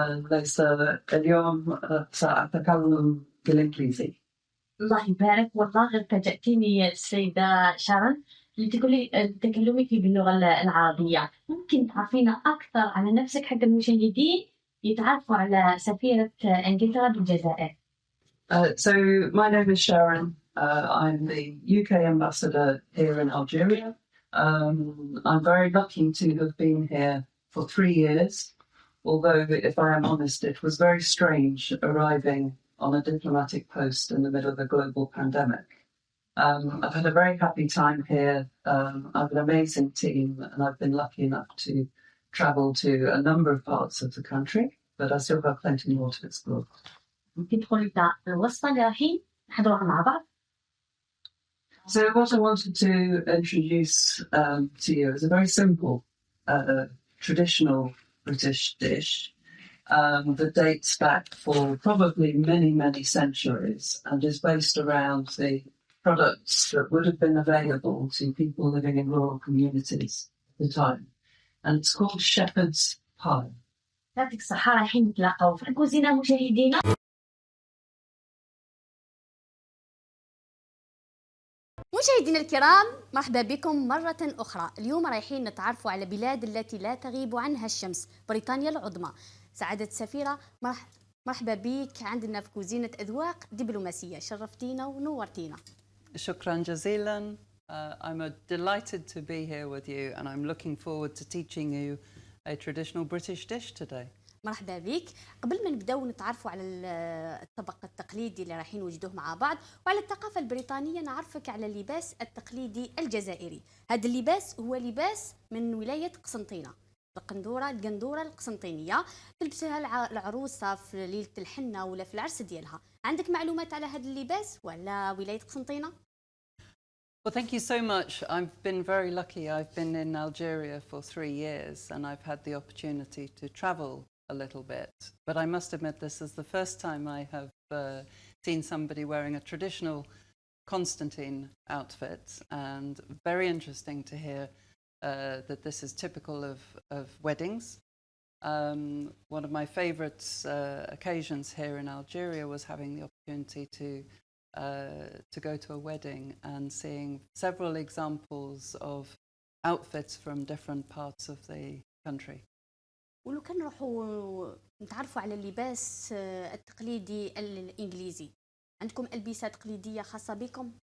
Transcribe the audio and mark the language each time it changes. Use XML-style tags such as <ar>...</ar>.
<ar>ليس اليوم ساتكلم بالانجليزي. الله يبارك، والله غير فاجأتيني السيدة شارون اللي تقولي تكلمك باللغة العربية. ممكن تعرفينا أكثر على نفسك حتى المشاهدين يتعرفوا على سفيرة إنجلترا بالجزائر؟</ar> <en>So my name is Sharon. I'm the UK ambassador here in Algeria. I'm very lucky to have been here for 3 years, although if I am honest, it was very strange arriving on a diplomatic post in the middle of a global pandemic. I've had a very happy time here. I have an amazing team and I've been lucky enough to travel to a number of parts of the country, but I still have plenty more to explore.</en> <ar>ممكن تقولي لنا الوصفة اللي رايحين نحضروها مع بعض؟</ar> <en>So what I wanted to introduce to you is a very simple, traditional British dish that dates back for probably many, many centuries and is based around the products that would have been available to people living in rural communities at the time. And it's called shepherd's pie.</en> <ar>يعطيك الصحة، رايحين نتلاقاو في الكوزينة مشاهدينا. مشاهدينا الكرام، مرحبا بكم مرة أخرى. اليوم رايحين نتعرفوا على بلاد التي لا تغيب عنها الشمس، بريطانيا العظمى. سعادة السفيرة، مرحبا بك عندنا في كوزينة أذواق دبلوماسية. شرفتينا ونورتينا. شكرا جزيلا.</ar> <en>I'm delighted to be here with you and I'm looking forward to teaching you a traditional British dish today.</en> <ar>مرحبا بك. قبل ما نبداو نتعرفوا على الطبق التقليدي اللي رايحين نوجدوه مع بعض وعلى الثقافة البريطانية، نعرفك على اللباس التقليدي الجزائري. هذا اللباس هو لباس من ولاية قسنطينة، القندورة القسنطينية، تلبسها العروسة في ليلة الحنة ولا في العرس ديالها. عندك معلومات على هذا اللباس ولا ولاية قسنطينة؟</ar> <en>Well, thank you so much. I've been very lucky. I've been in Algeria for 3 years and I've had the opportunity to travel a little bit. But I must admit this is the first time I have seen somebody wearing a traditional Constantine outfit, and very interesting to hear that this is typical of weddings. One of my favourite occasions here in Algeria was having the opportunity to go to a wedding and seeing several examples of outfits from different parts of the country.</en> <ar>ولو كان نروحوا نتعرفوا على اللباس التقليدي الإنجليزي، عندكم ألبسة تقليدية خاصة بكم؟</ar>